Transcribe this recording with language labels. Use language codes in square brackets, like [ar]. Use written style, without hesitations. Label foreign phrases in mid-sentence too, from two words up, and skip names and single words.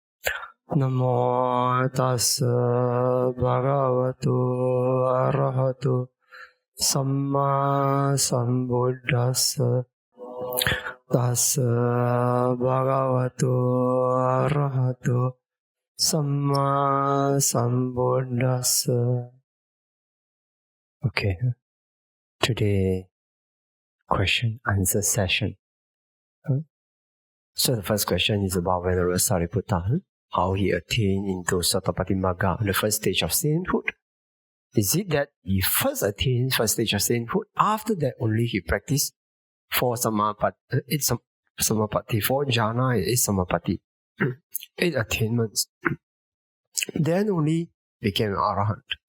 [pi] Namo tassa bhagavato arahato samma sambuddhassa. Tassa bhagavato arahato samma sambuddhassa. [en] Okay, today question answer session. So the first question is about Venerable Sariputta, how he attained into Sotapatimagga, the first stage of sainthood. Is it that he first attained first stage of sainthood, after that only he practiced four samapati, four jhana, 8 samapati, 8 attainments, then only became arahant.